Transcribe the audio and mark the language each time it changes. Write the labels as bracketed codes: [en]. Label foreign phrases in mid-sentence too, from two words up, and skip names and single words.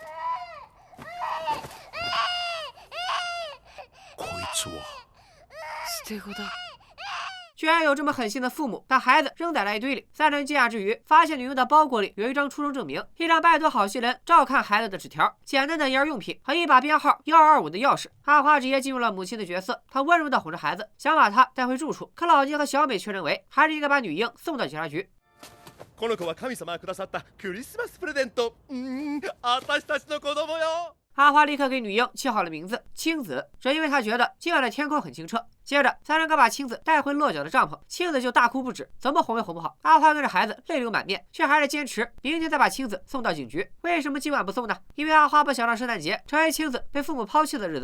[zh] 居然有这么狠心的父母，把孩子扔在垃圾堆里。3人惊讶之余，发现女婴的包裹里有一张出生证明，一张拜托好心人照看孩子的纸条，简单的婴儿用品和一把编号1225的钥匙。阿花直接进入了母亲的角色，她温柔地哄着孩子，想把他带回住处。可老金和小美却认为，还是应该把女婴送到警察局。 [ja] この子は神様がくださったクリスマスプレゼント。私たちの子供よ。 [zh] 阿花立刻给女婴起好了名字青子，只因为她觉得今晚的天空很清澈。接着3人刚把青子带回落脚的帐篷，青子就大哭不止，怎么哄也哄不好。阿花跟着孩子泪流满面，却还是坚持明天再把青子送到警局。为什么今晚不送呢？因为阿花不想让圣诞节成为青子被父母抛弃的日子。